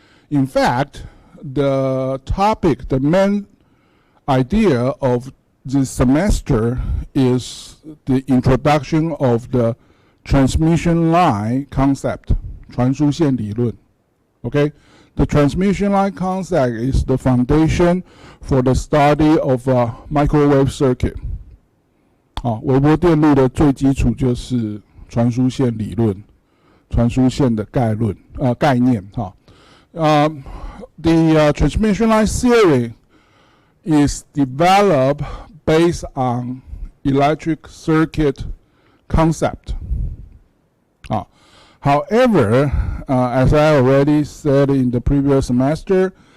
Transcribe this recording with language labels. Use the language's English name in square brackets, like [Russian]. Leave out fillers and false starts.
[English] In fact, the main idea of this semester is the introduction of the transmission line concept, 传输线理论. Okay, the transmission line concept is the foundation for the study of microwave circuit. [Chinese] 微波电路的最基础就是传输线理论，传输线的概念。 [English] The transmission line theory is developed based on electric circuit concept. However, as I already said in the previous semester,